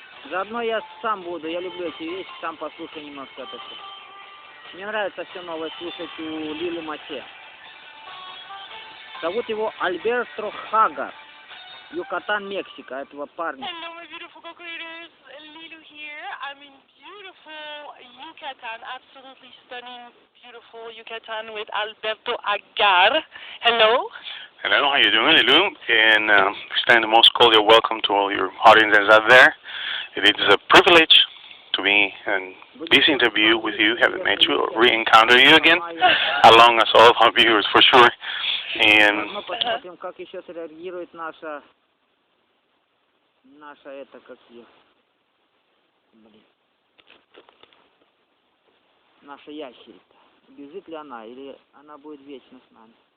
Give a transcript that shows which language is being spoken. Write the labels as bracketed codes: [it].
[ru] Заодно я сам буду, я люблю эти вещи, сам послушаю немножко это все. Мне нравится все новое слушать у Лили Мате. Зовут его Альберто Хагар. Юкатан, Мексика, этого парня. [en] Hello, my beautiful co-creators. Lilu here. I'm in beautiful Yucatan, absolutely stunning, beautiful Yucatan with Alberto Agar. Hello. Hello, how you doing, Lilu? And extend the most cordial welcome to all your audiences out there. It is a privilege to be in this interview with you, haven't met you, or re-encounter you again, along as all of our viewers for sure. And [ru] Мы посмотрим, как еще среагирует наша это, как ее, наша ящерица. Бежит ли она, или она будет вечно с нами?